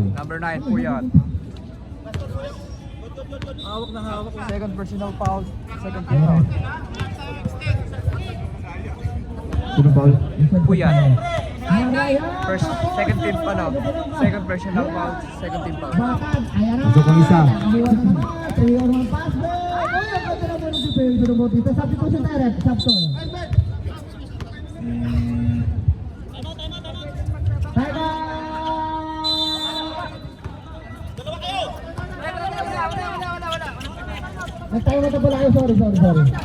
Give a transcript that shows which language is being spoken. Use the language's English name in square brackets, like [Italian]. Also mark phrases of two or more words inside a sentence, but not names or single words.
[Filipino] Number 9, Puyat. Hawak. [English] Second personal foul, second team foul. [Filipino] Sino foul? Puyat. Marayan. [English] Second team [Filipino] pa, no? [English] Second personal foul, second team foul. [Filipino] Bakad, ayan na. Pasok ang isa. Iwan na naman. [English] 3-on-1 pass break. [Filipino] Uy, ang ganda naman ng defense ng Bautista. [English] Substitution tayo, ref. Subton. Time out! [Filipino] Nagtayo na pala kayo. Sorry. Sorry,